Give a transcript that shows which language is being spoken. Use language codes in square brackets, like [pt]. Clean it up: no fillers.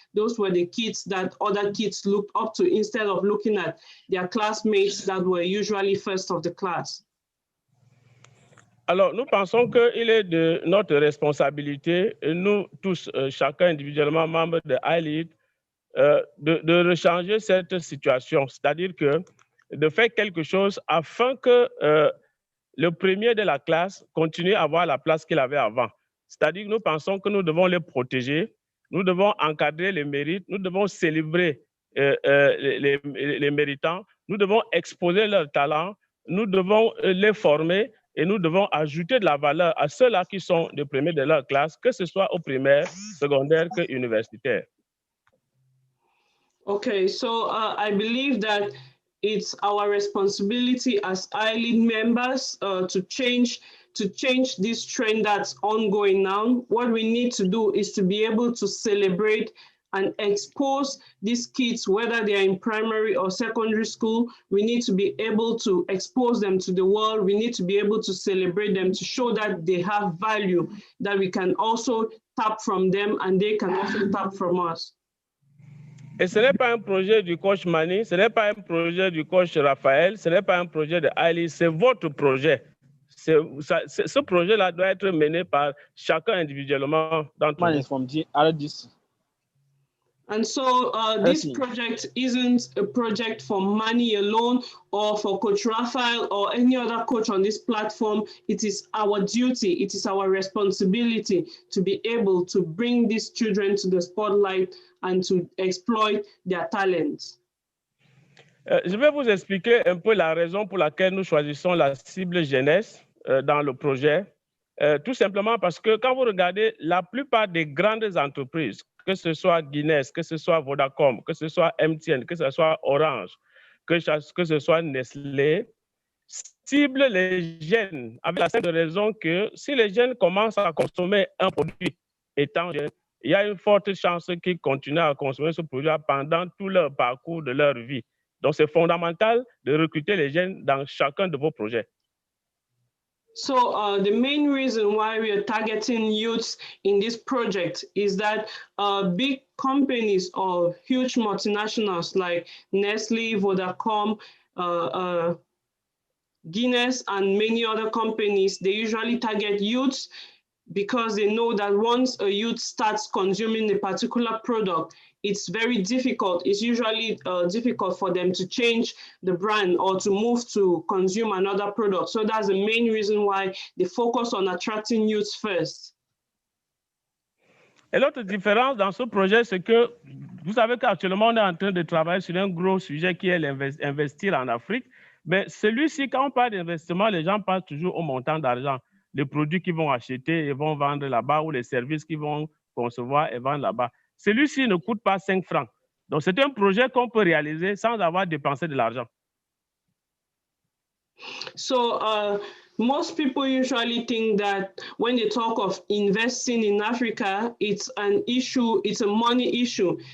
[en] Those were the kids that other kids looked up to instead of looking at their classmates that were usually first of the class. [fr] Alors, nous pensons qu'il est de notre responsabilité, nous tous, chacun individuellement, membres de iLEAD, de rechanger cette situation, c'est-à-dire que de faire quelque chose afin que le premier de la classe continue à avoir la place qu'il avait avant. C'est-à-dire que nous pensons que nous devons les protéger, nous devons encadrer les mérites, nous devons célébrer les méritants, nous devons exposer leurs talents, nous devons les former et nous devons ajouter de la valeur à ceux-là qui sont les premiers de leur classe, que ce soit au primaire, secondaire que universitaire. [en] Okay, so I believe that it's our responsibility as iLEAD members to change this trend that's ongoing now. What we need to do is to be able to celebrate and expose these kids, whether they're in primary or secondary school. We need to be able to expose them to the world. We need to be able to celebrate them, to show that they have value, that we can also tap from them and they can also tap from us. [fr] Et ce n'est pas un projet du coach Mani, ce n'est pas un projet du coach Raphaël, ce n'est pas un projet de iLEAD, c'est votre projet. Ce projet-là doit être mené par chacun individuellement d'entre vous. [en] And so this project isn't a project for Mani alone or for Coach Raphael or any other coach on this platform. It is our duty, it is our responsibility to be able to bring these children to the spotlight and to exploit their talents. [fr] Je vais vous expliquer un peu la raison pour laquelle nous choisissons la cible jeunesse dans le projet. Tout simplement parce que quand vous regardez la plupart des grandes entreprises, que ce soit Guinness, que ce soit Vodacom, que ce soit MTN, que ce soit Orange, que ce soit Nestlé, cible les jeunes avec la simple raison que si les jeunes commencent à consommer un produit étant jeunes, il y a une forte chance qu'ils continuent à consommer ce produit pendant tout leur parcours de leur vie. Donc, c'est fondamental de recruter les jeunes dans chacun de vos projets. [en] So the main reason why we are targeting youths in this project is that big companies or huge multinationals like Nestle, Vodacom, Guinness, and many other companies, they usually target youths because they know that once a youth starts consuming a particular product, it's very difficult. It's usually difficult for them to change the brand or to move to consume another product. So that's the main reason why they focus on attracting youths first. [fr] Et l'autre différence dans ce projet, c'est que vous savez qu'actuellement, on est en train de travailler sur un gros sujet qui est l'investir en Afrique. Mais celui-ci, quand on parle d'investissement, les gens pensent toujours au montant d'argent. Les produits qu'ils vont acheter et vont vendre là-bas ou les services qu'ils vont concevoir et vendre là-bas. Celui-ci ne coûte pas 5 francs. Donc, c'est un projet qu'on peut réaliser sans avoir dépensé de l'argent. [en] So most people usually think that when they talk of investing in Africa, it's an issue, it's a money issue.